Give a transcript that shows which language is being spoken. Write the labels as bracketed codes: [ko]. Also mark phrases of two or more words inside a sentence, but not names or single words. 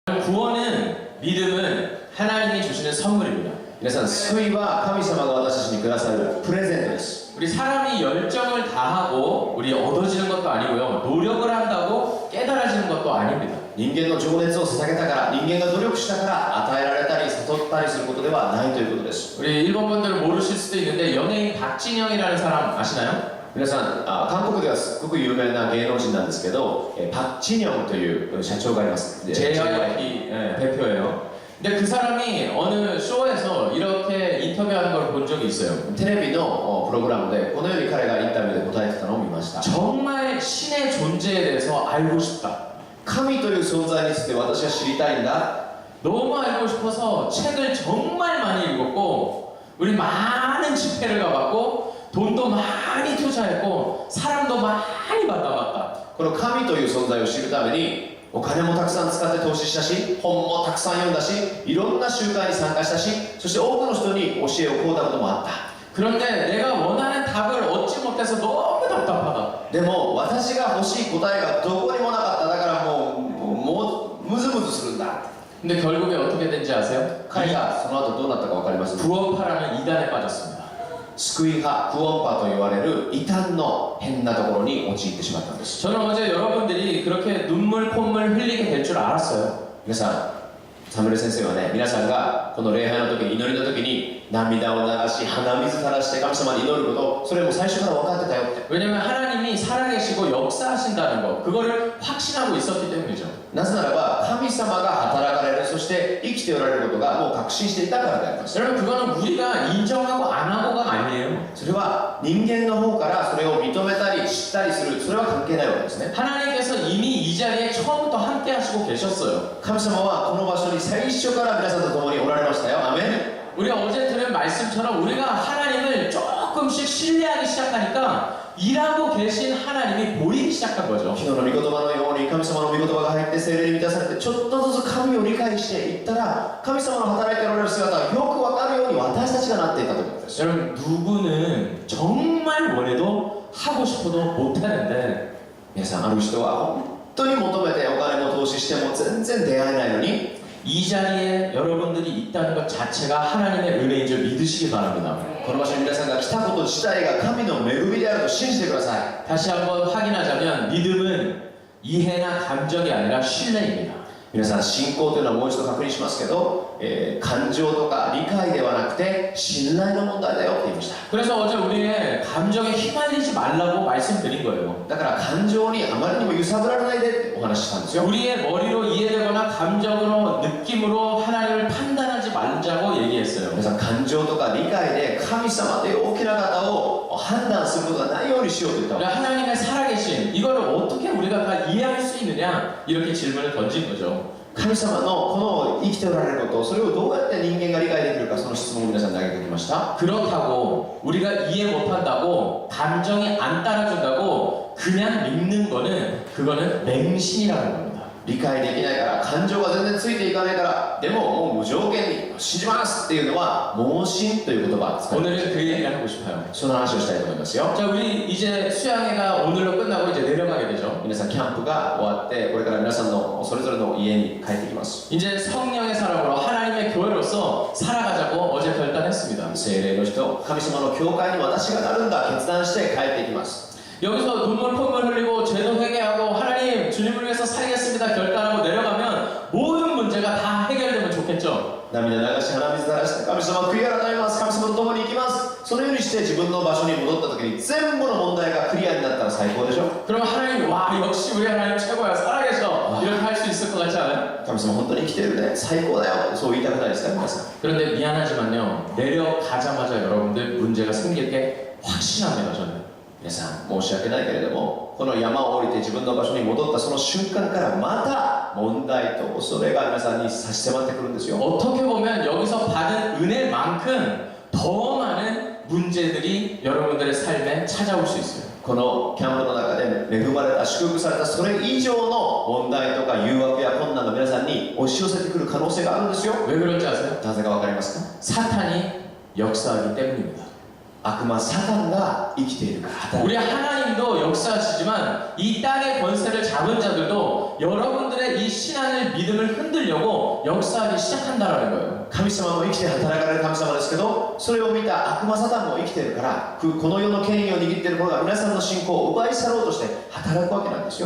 [ko] 구원은, 믿음은 하나님이 주시는 선물입니다. [ja] 皆さん、救いは神様が私たちにくださるプレゼントです。 [ko] 우리 사람이 열정을 다하고 우리 얻어지는 것도 아니고요. 노력을 한다고 깨달아지는 것도 아닙니다. [ja] 人間の情熱を捧げたから、人間が努力したから与えられたり悟ったりすることではないということです。 [ko] 우리 일본 분들은 모르실 수도 있는데 연예인 박진영이라는 사람 아시나요? [ja] 皆さん、韓国ではすごく有名な芸能人なんですけど、パク・チニョンという社長がいます。 [ko] JYP 대표예요. 근데 그 사람이 어느 쇼에서 이렇게 인터뷰하는 걸 본 적이 있어요. [ja] テレビのプログラムでこのように彼がインタビューで答えてたのを見ました。 [ko] 정말 신의 존재에 대해서 알고 싶다. [ja] 神という存在について私は知りたいんだ。 [ko] 너무 알고 싶어서 책을 정말 많이 읽었고 우리 많은 집회를 가봤고 돈도 많이 투자했고 사람도 많이 만나봤다. [ja] この神という存在を知るためにお金もたくさん使って投資したし、本もたくさん読んだし、いろんな集会に参加したし、そして多くの人に教えを請うたこともあった。 [ko] 그런데 내가 원하는 답을 얻지 못해서 너무 답답하다. [ja] でも私が欲しい答えがどこにもなかった。だからもうムズムズするんだ。 [ko] 근데 결국에 어떻게 된지 아세요? [ja] 彼がその後どうなったか分かります？ [ko] 부업파라는 이단에 빠졌습니다. [ja] 救い派、クオンパと言われる異端の変なところに陥ってしまったんです。 [ko] 저는 어제 여러분들이 그렇게 눈물 콧물 흘리게 될 줄 알았어요. [ja] 皆さん、サムエル先生はね、皆さんがこの礼拝の時に、祈りの時に涙を流し、鼻水垂らして神様に祈ること、それも最初から分かってたよって。 [ko] 왜냐면 하나님이 살아계시고 역사하신다는 거, 그거를 확신하고 있었기 때문이죠. [ja] なぜならば、神様が働かれる、そして生きておられることがもう確信していたからであります。 [ko] 여러분 그거는 우리가 인정하고 안 하고가 아니에요. [ja] それは人間の方からそれを認めたり知ったりする、それは関係ないわけですね。 [ko] 하나님께서 이미 이 자리에 처음부터 함께 하시고 계셨어요. [ja] 神様はこの場所に最初から皆さんと共におられましたよ。アメン。 [ko] 우리가 어제 들은 말씀처럼 우리가 하나님을 조금씩 신뢰하기 시작하니까 일하고 계신 하나님이 보이기 시작한 거죠. [ja] 昨日の御言葉のように神様の御言葉が入って聖霊に満たされてちょっとずつ神を理解していったら神様の働いておられる姿がよく分かるように私たちがなっていったということです。 [ko] 여러분 누구는 정말 원해도 하고 싶어도 못하는데 [ja] 皆さん、ある人は本当に求めてお金も投資しても全然出会えないのに [ko] 이 자리에 여러분들이 있다는 것 자체가 하나님의 은혜인 줄 믿으시기 바랍니다. [ja] この場所に皆さんが来たこと自体が神の恵みであると信じてください。 [ko] 다시 한번 확인하자면 믿음은 이해나 감정이 아니라 신뢰입니다. [ja] 皆さん、信仰というのはもう一度確認しますけど、感情とか理解ではなくて信頼の問題だよって言いました。 [ko] 그래서 어제 우리의 감정에 휘말리지 말라고 말씀드린 거예요. [ja] だから感情にあまりにも揺さぶられないでってお話ししたんですよ。 [ko] 우리의 머리로 이해되거나 감정으로 느낌으로 하나님을 판단하지 말자고 얘기했어요. [ja] 皆さん、感情とか理解で神様という大きな方を判断することがないようにしようと言ったわけ。 [ko] 그러니까 하나님의 살아계신 이거를 어떻게 우리가 다 이해할 수 있느냐 이렇게 질문을 던진 거죠. [ja] 神様のこの生きておられること、それをどうやって人間が理解できるか、その質問を皆さんに投げてきました。 [ko] 그렇다고 우리가 이해 못한다고 감정이 안 따라준다고 그냥 믿는 거는 그거는 맹신이라는 겁니다. [ja] 理解できないから感情が全然ついていかないからでももう無条件に信じますっていうのは盲信という言葉を使って [ko] 오늘은 그 얘기를 하고 싶어요. [ja] その話をしたいと思いますよ。 [ko] 자, 우리 이제 수양회가 오늘로 끝나고 이제 내려가게 되죠. [ja] 皆さん、キャンプが終わってこれから皆さんのそれぞれの家に帰ってきます。 [ko] 이제 성령의 사람으로 하나님의 교회로서 살아가자고 어제 결단했습니다. [ja] 聖霊の人、神様の教会に私がなるんだ決断して帰ってきます。 [ko] 여기서 눈물 콧물 흘리고 죄도 회개하고 하나님 주님을 위해서 살겠습니다 결단하고 내려가면 모든 문제가 다 해결되면 좋겠죠. [ja] 涙流し鼻水垂らして神様悔い改めます、神様と共に行きます、そのようにして自分の場所に戻った時に全部の問題がクリアになったら最高でしょ。 [ko] 그럼 하나님 와 역시 우리 하나님 최고야 살아계셔 이렇게 할 수 있을 것 같지 않아요? [ja] 神様本当に生きてるね、最高だよ、そう言いたくないですか皆さん。 [ko] 그런데 미안하지만요 내려가자마자 여러분들 문제가 생길 게 확신합니다 저는. [ja] 皆さん、申し訳ないけれどもこの山を降りて自分の場所に戻ったその瞬間からまた問題と恐れが皆さんに差し迫ってくるんですよ。 [ko] 어떻게 보면 여기서 받은 은혜만큼 더 많은 문제들이 여러분들의 삶에 찾아올 수 있어요. [ja] このキャンプの中で恵まれた祝福されたそれ以上の問題とか誘惑や困難が皆さんに押し寄せてくる可能性があるんですよ。 [ko] 왜 그런지 아세요? [ja] なぜかわかりますか？ [ko] 사탄이 역사하기 때문입니다. [ja] 悪魔サタンが生きているから。 [ko] 우리 하나님도 역사하시지만 이 땅의 권세를 잡은 자들도 여러분들의 이 신앙을 믿음을 흔들려고 역사하기 시작한다라는 거예요. [ja] 神様も生きて働かれる神様ですけど、それを見た悪魔サタンも生きているから、この世の権威を握っている者が皆さんの信仰を奪い去ろうとして働くわけなんですよ。